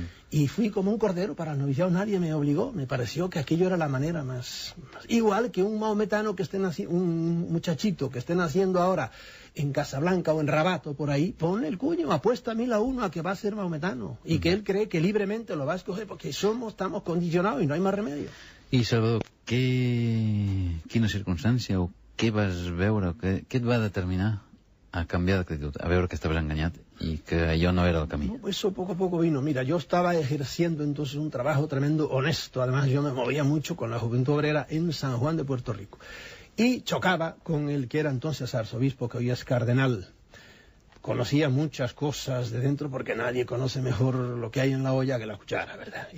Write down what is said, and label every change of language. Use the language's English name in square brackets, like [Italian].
[Spanish] Y fui como un cordero para el noviciado. Nadie me obligó. Me pareció que aquello era la manera más... Igual que un maometano que esté naciendo, un muchachito que esté naciendo ahora en Casablanca o en Rabat o por ahí, ponle el cuño, apuesta 1000-1 a que va a ser maometano. Y que él cree que libremente lo va a escoger porque estamos condicionados y no hay más remedio. [Catalan] I Salvador, quina circumstància o què vas veure, què et va determinar a canviar d'actitud, a veure que estaves enganyat y que allò no era el camí? [Spanish] No, eso poco a poco vino. Mira, yo estaba ejerciendo entonces un trabajo tremendo, honesto. Además, yo me movía mucho con la Juventud Obrera en San Juan de Puerto Rico. Y chocaba con el que era entonces arzobispo, que hoy es cardenal. Conocía muchas cosas de dentro porque nadie conoce mejor lo que hay en la olla que la cuchara, ¿verdad?